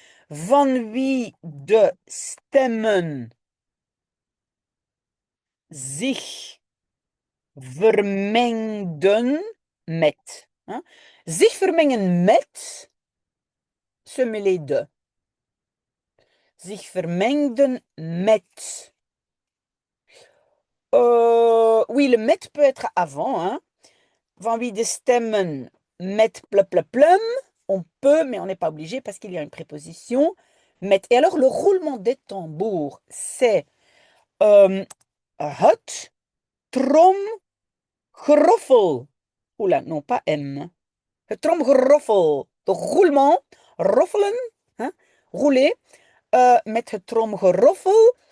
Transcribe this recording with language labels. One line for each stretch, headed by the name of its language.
Dutch: Van wie de stemmen zich vermengden met. Hein? Zich vermengen met,
French: se mêler de.
Dutch: Zich vermengden met.
French: Oui, le met peut être avant. Hein?
Dutch: Van wie de stemmen met plum.
French: On peut, mais on n'est pas obligé parce qu'il y a une préposition. Met. Et alors, le roulement des tambours, c'est
Dutch: het tromgeroffel.
French: Oula, non, pas M.
Dutch: Het tromgeroffel.
French: Donc, roulement, roffelen, hein, rouler,
Dutch: met het tromgeroffel.